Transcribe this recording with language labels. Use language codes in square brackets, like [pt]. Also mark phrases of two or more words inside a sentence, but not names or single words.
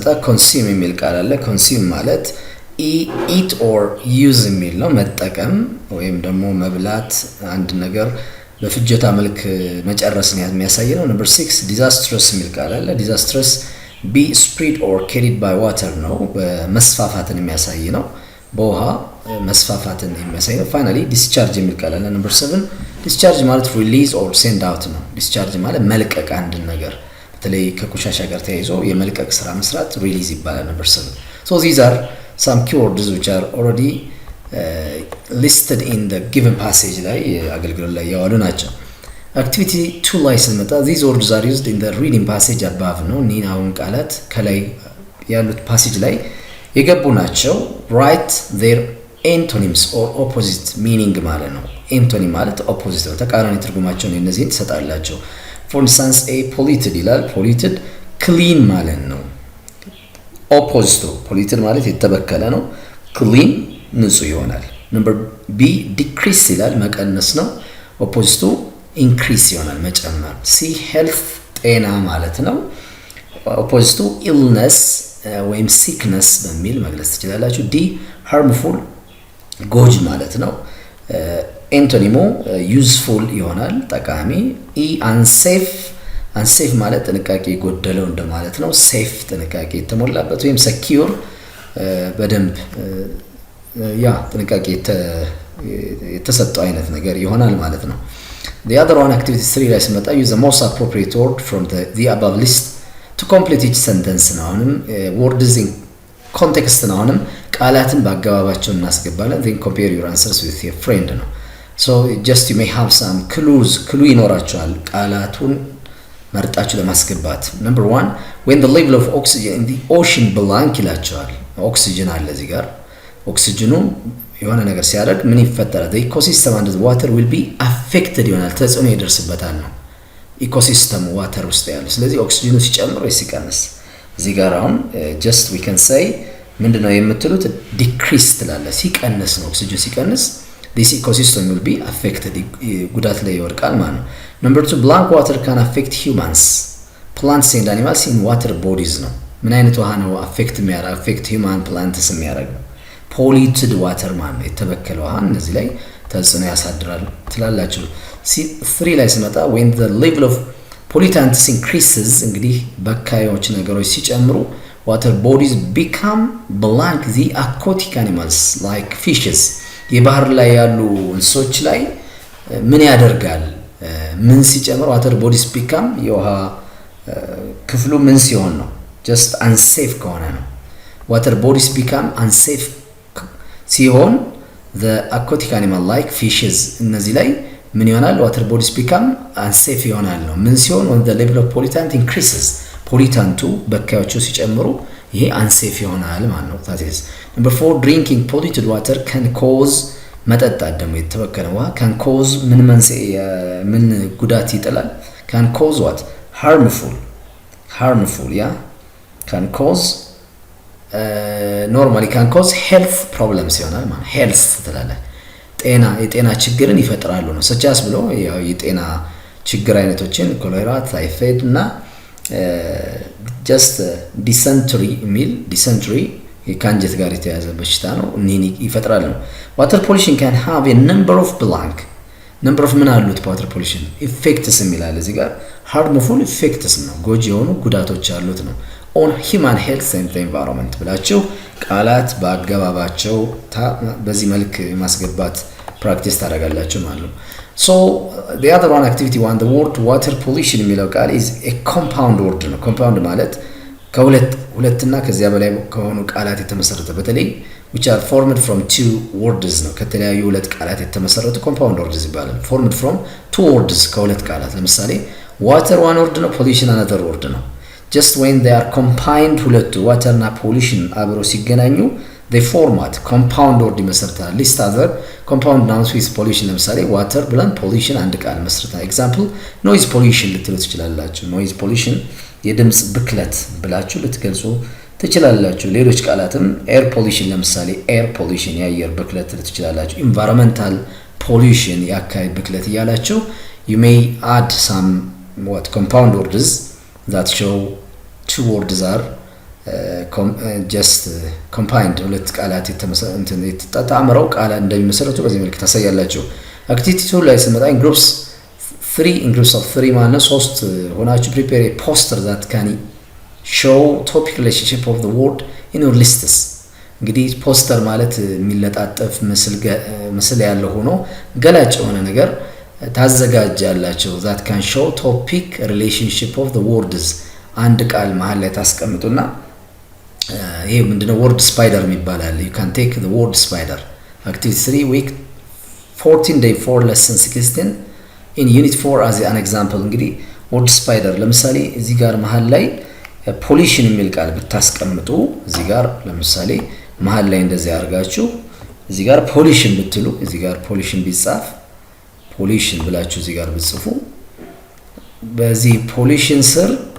[am] consume የሚል ቃል አለ። consume ማለት [en] eat or use [am] የሚል ነው። መጠቀም ወይም ደግሞ መብላት አንድ ነገር በፍጆታ መልክ መጨረስን የሚያሳይ ነው። ነምበር 6 disastrous የሚል ቃል አለ። [en] disastrous be spread or carried by water [am] ነው። በመስፋፋትን የሚያሳይ ነው። በውሃ መስፋፋትን የሚያሳይ ነው። ፋይናሊ discharge የሚል ቃል አለ። ነምበር 7 discharge ማለት [en] release or send out [am] ነው። discharge ማለት መልቀቅ አንድ ነገር በተለይ ከቆሻሻ ጋር ተያይዞ የመልቀቅ ስራ መስራት ሪሊዝ ይባላል። ነምበር 7 [en] so these are some keywords which are already listed in the given passage [am] ላይ አገልግሎት ላይ ያዋሉ ናቸው። [en] activity 2 [am] ላይ ስንመጣ [en] these words are used in the reading passage above ነው። [am] ኒናውን ቃላት ከላይ ያሉት ፓሴጅ ላይ የገቡ ናቸው። [en] write their antonyms or opposite meaning [am] ማለት ነው። antonym ማለት opposite ነው፣ ተቃራኒ ትርጉማቸው ነው። እነዚህን ትሰጣላችሁ። [en] for instance a polluted [am] ይላል። [en] polluted clean [am] ማለት ነው። [en] opposite polluted [am] ማለት የተበከለ ነው። clean ንጹህ ይሆናል። [en] number b decrease [am] ይላል፣ መቀነስ ነው። [en] opposite increase [am] ይሆናል፣ መጨመር። [en] c health [am] ጤና ማለት ነው። [en] opposite illness [am] ወይም sickness በሚል መግለጽ ትችላላችሁ። [en] d harmful [am] ጎጂ ማለት ነው። [en] antonym useful [am] ይሆናል፣ ጠቃሚ። ኢ አንሴፍ ማለት ጥንቃቄ የጎደለው እንደማለት ነው። ሴፍ ጥንቃቄ የተሞላበት ወይም ሰኪዩር በደንብ ጥንቃቄ የተሰጠው አይነት ነገር ይሆናል ማለት ነው። [en] the other one activity 3 [am] ላይ ስመጣ [en] use the most appropriate word from the above list to complete each sentence [am] ነው። አሁንም [en] words in context [am] ነው። አሁንም ቃላትን በአገባባቸው እናስገባለን። [en] then compare your answers with your friend ነው። so just you may have some clue [am] ይኖራቸዋል ቃላቱን መርጣችሁ ለማስገባት። [en] number 1 when the level of oxygen in the ocean blank [am] ይላቸዋል። ኦክሲጅን አለ እዚህ ጋር። ኦክሲጅኑ የሆነ ነገር ሲያደርግ ምን ይፈጠራል? [en] the ecosystem under the water will be affected [am] ይሆናል፣ ተጽዕኖ ይደርስበታል ነው። [en] ecosystem water [am] ውስጥ ያለው። ስለዚህ ኦክሲጅኑ ሲጨምር ወይ ሲቀንስ እዚህ ጋር አሁን [en] just we can say [am] ምንድነው የምትሉት? [en] decrease [am] ትላለ፣ ሲቀንስ ነው። ኦክሲጅን ሲቀንስ [en] this ecosystem will be affected፣ [am] ጉዳት ላይ ይወድቃል ማለት ነው። [en] number 2 blank water can affect humans, plants and animals in water bodies [am] ነው። ምን አይነት ውሃ ነው [en] affect human plants የሚያደርገው? polluted water [am] ማለት ነው፣ የተበከለ ውሃ እነዚህ ላይ ተጽዕኖ ያሳድራል ትላላችሁ። 3 ላይ ስመጣ [en] when the level of pollutants increases [am] እንግዲህ በካዮች ነገሮች ሲጨምሩ [en] water bodies become blank the aquatic animals like fishes [am] የባህር ላይ ያሉ እንስሶች ላይ ምን ያደርጋል? ምን ሲጨምር [en] water bodies become [am] የውሃ ክፍሉ ምን ሲሆን ነው? [en] just unsafe [am] ከሆነ ነው። [en] water bodies become unsafe ሲሆን the aquatic animal like fishes [am] እነዚህ ላይ ምን ይሆናል? [en] water bodies become unsafe [am] ይሆናል ነው። ምን ሲሆን [en] when the level of pollutant increases [am] ፖሊታንቱ በካዮቹ ሲጨምሩ ይሄ [en] unsafe [am] ይሆናል ማለት ነው። [en] that is number 4 drinking polluted water can cause [am] መጠጣት ደግሞ የተበከለ ውሃ [en] can cause [am] ምን ጉዳት ይጥላል? [en] can cause what? harmful can cause normally can cause health problems [am] ይሆናል ማለት health ትላለ የጤና ችግርን ይፈጥራሉ ነው። ሰቻስ ብሎ ያው የጤና ችግር አይነቶችን ኮሌራ፣ ታይፎይድ እና [en] just dysentery [am] ከአንጀት ጋር የተያዘ በሽታ ነው። እነኚህ ይፈጥራል ነው። [en] water pollution can have a number of [am] ምን አሉት? [en] water pollution effects [am] የሚላል እዚህ ጋር [en] harmful effects [am] ነው፣ ጎጂ የሆኑ ጉዳቶች አሉት ነው። [en] on human health and the environment [am] ብላችሁ ቃላት በአገባባቸው በዚህ መልክ ማስገባት ፕራክቲስ ታደርጋላችሁ ማለት ነው። ሶ [en] the other one activity one the word water pollution [am] የሚለው ቃል [en] is a compound word [am] ነው። ኮምፓውንድ ማለት ሁለትና ከዚያ በላይ ከሆኑ ቃላት የተመሰረተ በተለይ [en] which are formed from two words [am] ነው። ከተለያዩ ሁለት ቃላት የተመሰረቱ compound words ይባላል። [en] formed from two words [am] ከሁለት ቃላት ለምሳሌ water [en] one word [am] ነው፣ [en] pollution another word [am] ነው። [en] just when they are combined [am] ሁለቱ water እና pollution አብረው ሲገናኙ [en] they format compound word [am] ይመሰርታል። [en] list other compound nouns with pollution [am] ለምሳሌ water ብለን pollution አንድ ቃል መስርተናል። [en] example noise pollution [am] ልትሉ ትችላላችሁ። [en] noise pollution [am] የድምጽ ብክለት ብላችሁ ልትገልጹ ትችላላችሁ። ሌሎች ቃላትም [en] air pollution [am] ለምሳሌ [en] air pollution [am] የአየር ብክለት ልትሉ ትችላላችሁ። [en] environmental pollution [am] የአካባቢ ብክለት እያላችሁ [en] you may add some compound words that show two words are just combined [am] ሁለት ቃላት የተጣመረው ቃላት እንደሚመሰረቱ በዚህ መልኩ ታሳያላችሁ። [en] activity 2 [am] ላይ ስንመጣ [en] in groups of 3 [am] ማለት ነው። 3 ሆናችሁ [en] prepare a poster that can show topic relationship of the word in your lists። [am] እንግዲህ ፖስተር ማለት የሚለጣጠፍ ምስል ያለው ሆኖ ገላጭ የሆነ ነገር ታዘጋጃላችሁ። [en] that can show topic relationship of the [am] words አንድ ቃል መሃል ላይ ታስቀምጡና ይሄ ምንድነው [en] word spider [am] የሚባላል። [en] you can take the word spider activity 3 week 14 day 4 lesson 16 in unit 4 as an example [am] እንግዲህ [en] word spider [am] ለምሳሌ እዚህ ጋር መሃል ላይ pollution የሚል ቃል ብታስቀምጡ እዚህ ጋር ለምሳሌ መሃል ላይ እንደዚህ አድርጋችሁ እዚህ ጋር pollution ብትሉ እዚህ ጋር pollution ቢጻፍ pollution ብላችሁ እዚህ ጋር ብትጽፉ በዚህ pollution ስር